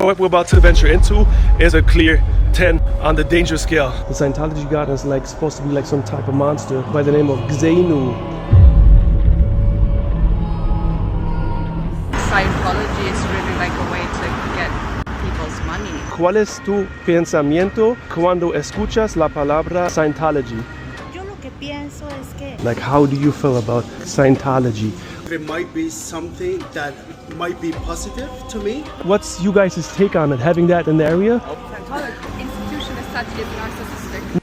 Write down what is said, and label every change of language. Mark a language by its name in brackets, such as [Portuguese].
[English] what we're about to venture into is a clear 10 on the danger scale. The Scientology god is like supposed to be like some type of monster by the name of Xenu. Scientology is really like a way to get people's money. [Spanish] ¿Cuál es tu pensamiento cuando escuchas la palabra Scientology? Yo lo que pienso es que [English] Like, how do you feel about Scientology? It might be something that might be positive to me. What's you guys' take on it, having that in the area? Scientology institution as such is narcissistic.